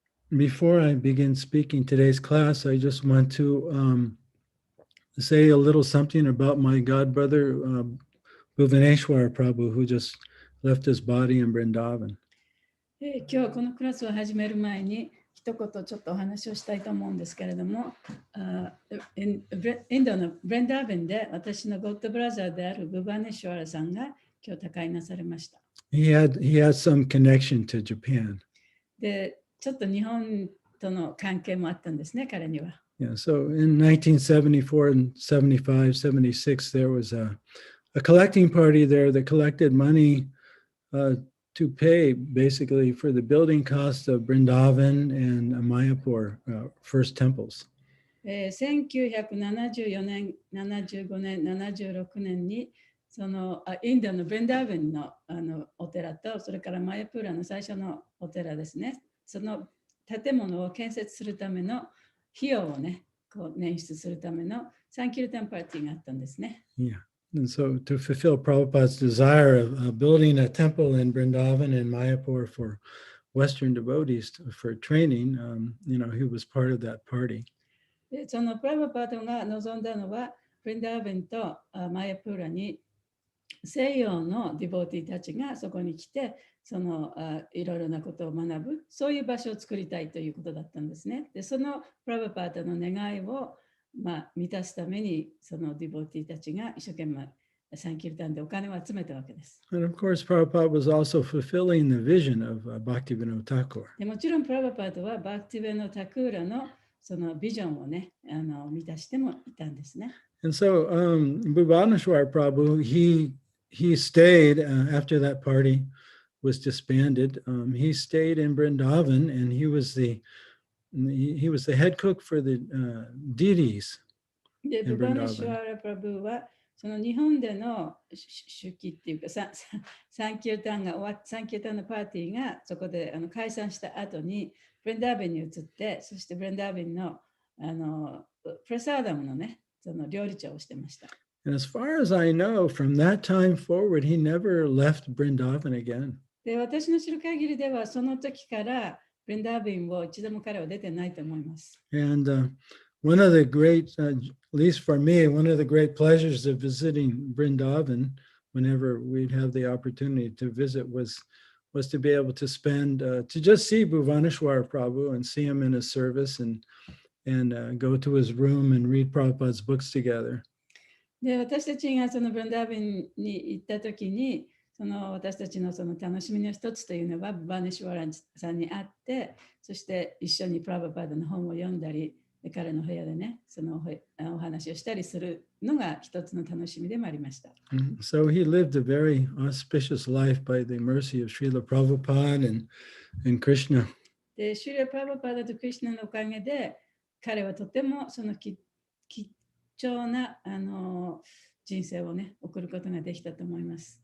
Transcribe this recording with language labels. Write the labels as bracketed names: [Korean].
[English] Before I begin speaking today's class, I just want to say a little something about my god brother, Bhuvaneshwar Prabhu, who just left his body in Vrindavan. [Japanese] 今日このクラスを始める前に一言ちょっとお話をしたいと思うんですけれども、インドのブレンダーベンで私のゴッドブラザーであるブバネシュワラさんが今日他界なされました。 [English] He had some connection to Japan. [Japanese] で、ちょっと日本との関係もあったんですね、彼には。 [English] Yeah, so in 1974 and 75, 76, there was a collecting party there that collected money to pay basically for the building costs of Vrindavan and Mayapur, first temples. [Japanese] 1974年、75年、76年にそのインドのブレンダーベンのお寺と、それからマヤプーラの最初のお寺ですね。その建物を建設するための費用をね、こう捻出するためのサンキルタンパーティーがあったんですね。 [English] Yeah. And so to fulfill Prabhupada's desire of building a temple in Vrindavan and Mayapur for Western devotees for training, he was part of that party. [Japanese] でそのプラブパードが望んだのは、ブリンダーベンとマヤプーラに西洋のディボーティーたちがそこに来て、そのいろいろなことを学ぶ、そういう場所を作りたいということだったんですね。で、そのプラブパードの願いを満たすために、そのディボーティーたちが一生懸命サンキルタンでお金を集めたわけです。 [English] And of course, Prabhupada was also fulfilling the vision of Bhaktivinoda Thakur. [Japanese] でもちろんプラブパードはバクティベノ・タクーラのそのビジョンをね、満たしてもいたんですね。 [English] And so Bhuvaneshwar Prabhu, he stayed after that party was disbanded. He stayed in Vrindavan and he was the head cook for the deities. [Japanese] で、ブバネシュワラ・プラブはその日本での手記っていうかサンキルタンが終わって、サンキルタンのパーティーがそこで解散した後にブレンダーベンに移って、そしてブレンダーベンのプレサーダムのね、その料理長をしてました。 [English] And as far as I know, from that time forward, he never left Vrindavan again. [Japanese] で、私の知る限りでは、その時からブレンダーベンを一度も彼は出てないと思います。 [English] And one of the great, at least for me, one of the great pleasures of visiting Vrindavan, whenever we'd have the opportunity to visit, was to be able to spend, to just see Bhuvaneshwar Prabhu and see him in his service and go to his room and read Prabhupada's books together. [Japanese] で、私たちがそのブレンダーベンに行った時に、その私たちのその楽しみの一つというのは、ブバネシュワラさんに会って、そして一緒にプラブパードの本を読んだり、で彼の部屋でね、そのお話をしたりするのが一つの楽しみでもありました。 [English] So he lived a very auspicious life by the mercy of Srila Prabhupada and Krishna. [Japanese] で、シュリラ・プラブパーダとクリシュナのおかげで、彼はとてもその貴重な人生をね、送ることができたと思います。